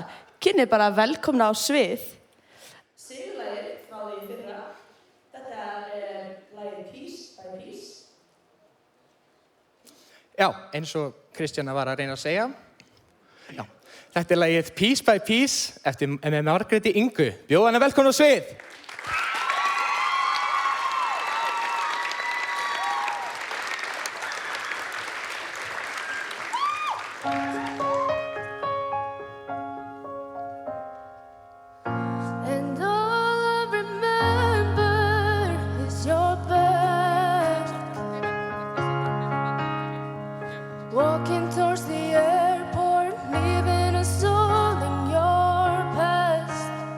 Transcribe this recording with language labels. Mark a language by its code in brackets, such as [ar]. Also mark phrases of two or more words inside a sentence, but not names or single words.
[is] Kynnið bara velkomna á svið. Sigurlagið frá því fyrra. Þetta lagið Piece by Piece. Já, eins og Kristjana var að reyna að segja. Já, þetta lagið Piece by Piece eftir með Margréti Ingu. Bjóð hana velkomna á svið. [en] And all I remember is your back, walking towards the airport, leaving us all in your past.